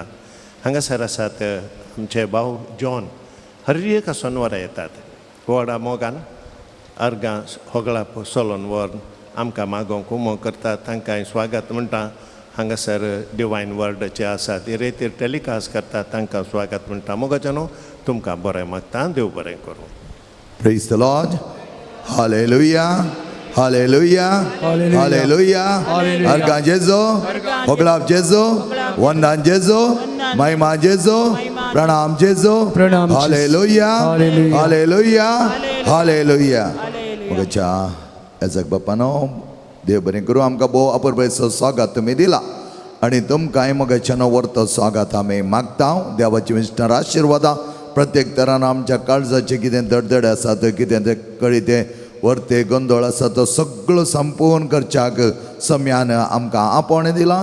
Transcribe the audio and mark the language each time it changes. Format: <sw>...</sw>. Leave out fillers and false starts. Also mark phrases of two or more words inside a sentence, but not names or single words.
<kok>हांगासर आसात आमचे भाव जॉन, हर एक सोनवारा येतात व्हडा मोगान. अर्गां होगळा सोलोन व्हरून आमकां मागोवंक उमो करतात, तांकांय स्वागत म्हणटा. हांगासर डिवायन वर्डाचे आसात, रेतीर टॅलिकास्ट करतात, तांकां स्वागत म्हणटा. मोगाच्यानो, तुमकां बरें मागता, देव बरें करूं.</kok> <en>Praise the Lord. Hallelujah. Hallelujah. Hallelujah.</en> <kok>Argan Jesu, Hoglap Jesu, Vandan Jesu, Mahima Jesu, Pranam Jesu.</kok> <en>Hallelujah. Hallelujah. Hallelujah.</en> <kok>मोगाच्या याजक बापानो, देव बरें करूं. आमकां भोव अपुरबायेचो स्वागत तुमी दिला आनी तुमकांय मोगाच्यानो व्हरतो स्वागत आमी मागता. देवाची विस्तार आशिर्वादा प्रत्येक तरान आमच्या काळजाचे कितें दडदड आसा तो, कितें ते कळी ते वर्ते गोंदळ आसा तो सगळो संपूर्ण करच्याक सम्यान आमकां आपोणे दिलां.</kok>